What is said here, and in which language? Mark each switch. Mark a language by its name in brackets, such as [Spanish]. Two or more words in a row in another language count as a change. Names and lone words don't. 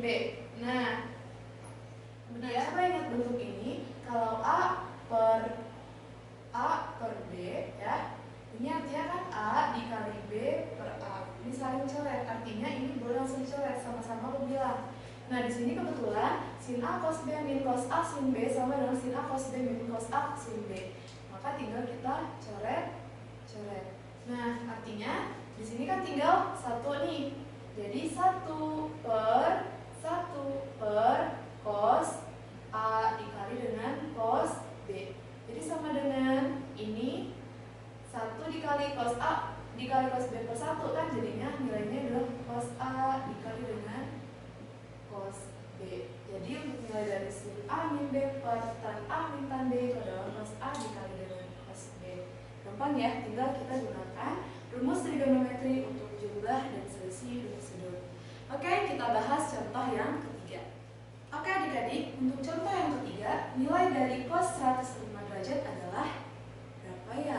[Indonesian] Nah, kemudian coba ingat bentuk ini, kalau A per B ya, ini artinya kan A dikali B per A. Ini saling coret, artinya ini boleh langsung coret sama-sama pembilang. Nah, di sini kebetulan sin A cos B min cos A sin B sama dengan sin A cos B min cos A sin B. Maka tinggal kita coret. Nah, artinya di sini kan tinggal 1 nih. Jadi 1 per cos A dikali dengan cos B. Jadi sama dengan ini 1 dikali cos A dikali cos B per 1 kan, jadinya nilainya adalah cos A dikali dengan cos B. Jadi untuk nilai dari sin A min B per tan A min tan B itu adalah cos A dikali dengan cos B. Gampang ya, tinggal kita gunakan rumus trigonometri untuk jumlah dan selisih rumus sudut. Oke, kita bahas contoh yang ketiga. Oke adik-adik, untuk contoh yang ketiga, nilai dari cos 105 derajat adalah berapa ya?